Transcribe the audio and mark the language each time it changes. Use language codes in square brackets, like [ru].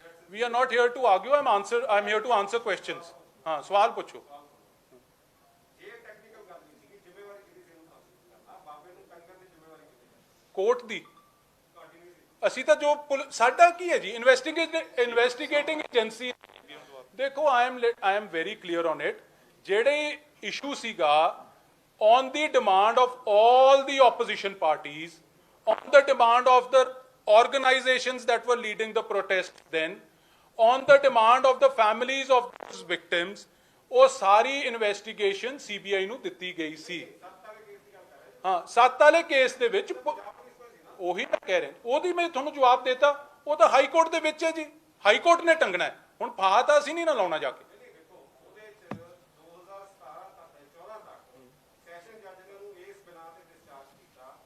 [en] We are not here to argue. I'm here to answer questions. [hi] हाँ, सवाल पूछो। [pa] ਇਹ ਟੈਕਨੀਕਲ ਗੱਲ ਨਹੀਂ ਸੀ ਕਿ ਜ਼ਿੰਮੇਵਾਰੀ ਕਿਹਦੀ ਸੀ ਉਹਨੂੰ ਕਰਨਾ ਬਾਬੇ ਨੂੰ ਕੰਗਨ ਦੀ ਜ਼ਿੰਮੇਵਾਰੀ ਕਿਹਦੀ ਕੋਰਟ ਦੀ ਤੁਹਾਡੀ ਨਹੀਂ ਸੀ ਅਸੀਂ ਤਾਂ ਜੋ ਸਾਡਾ ਕੀ ਹੈ ਜੀ, ਇਨਵੈਸਟੀਗੇਟਿੰਗ ਏਜੰਸੀ। ਦੇਖੋ, [en] I am very clear on it. [pa] ਜਿਹੜੇ ਇਸ਼ੂ ਸੀਗਾ [en] on the demand of all the opposition parties, on the demand of the organizations that were leading the protest then, on the demand of the families of those victims, [pa] ਉਹ ਸਾਰੀ investigation CBI ਨੂੰ ਦਿੱਤੀ ਗਈ ਸੀ। ਹਾਂ, 7 ਵਾਲੇ case ਦੇ ਵਿੱਚ ਉਹੀ ਮੈਂ ਕਹਿ ਰਿਹਾ, ਉਹਦੀ ਮੈਂ ਤੁਹਾਨੂੰ ਜਵਾਬ ਦੇਤਾ। ਉਹ ਤਾਂ ਹਾਈ ਕੋਰਟ ਦੇ ਵਿੱਚ ਹੈ ਜੀ, ਹਾਈ ਕੋਰਟ ਨੇ ਟੰਗਣਾ ਹੈ। ਹੁਣ ਫਾਹਾ ਤਾਂ ਅਸੀਂ ਨਹੀਂ ਨਾ ਲਾਉਣਾ ਜਾ ਕੇ। ਦੇਖੋ ਉਹਦੇ ਚ 2017 ਤੱਕ 14 ਤੱਕ ਸੈਸ਼ਨ ਜੱਜ ਨੇ ਉਹਨੂੰ ਇਸ ਬਿਨਾਂ ਤੇ ਡਿਸਚਾਰਜ ਕੀਤਾ।